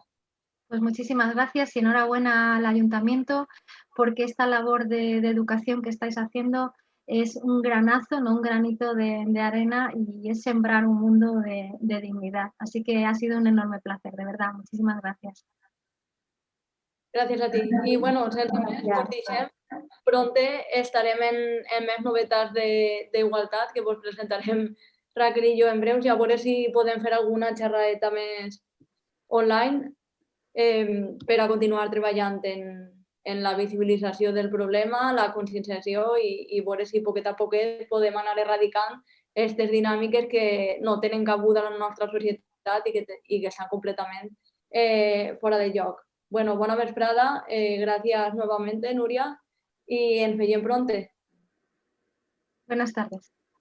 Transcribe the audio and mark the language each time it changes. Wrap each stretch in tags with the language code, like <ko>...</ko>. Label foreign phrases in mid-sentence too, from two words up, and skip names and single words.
<es>Pues muchísimas gracias y enhorabuena al Ayuntamiento, porque esta labor de educación que estáis haciendo es un granazo, no un granito de arena, y es sembrar un mundo de dignidad. Así que ha sido un enorme placer, de verdad. Muchísimas gracias.</es> <ca>Gràcies a ti. I bueno, sense més, vos deixem. Pronte estarem en més novetats d'igualtat que vos presentarem Raquel i jo en breus, i a veure si podem fer alguna xerradeta més online per a continuar treballant en la visibilització del problema, la conscienciació i veure si poquet a poquet podem anar erradicant aquestes dinàmiques que no tenen cabuda en la nostra societat i que estan completament fora de lloc.</ca> <es>Bueno, buena vesprada, gracias nuevamente, Nuria, y</es> <ca>ens veiem</ca> <es>pronto. Buenas tardes.</es>